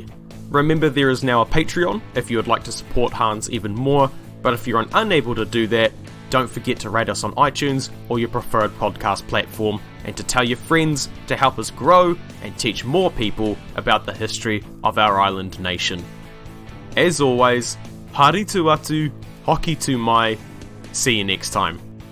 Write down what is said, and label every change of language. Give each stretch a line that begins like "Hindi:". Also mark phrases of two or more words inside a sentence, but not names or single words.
English: Remember, there is now a Patreon if you would like to support Hans even more, but if you're unable to do that, don't forget to rate us on iTunes or your preferred podcast platform, and to tell your friends to help us grow and teach more people about the history of our island nation. As always,
Māori: haritu atu, hoki tu mai.
English: See you next time.